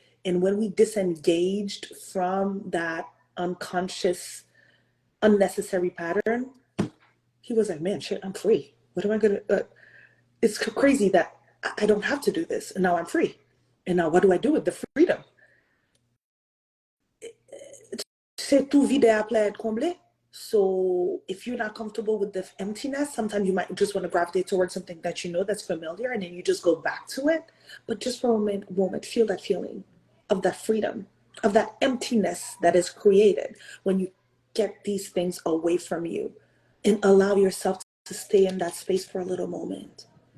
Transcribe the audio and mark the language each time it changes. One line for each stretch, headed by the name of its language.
English: And when we disengaged from that unconscious, unnecessary pattern, he was like, man, shit, I'm free. What am I going to, it's crazy that I don't have to do this. And now I'm free. And now what do I do with the freedom?
French: C'est tout vide après être comblé.
English: So if you're not comfortable with the emptiness, sometimes you might just want to gravitate towards something that you know that's familiar, and then you just go back to it. But just for a moment, feel that feeling of that freedom, of that emptiness that is created when you get these things away from you, and allow yourself to stay in that space for a little moment.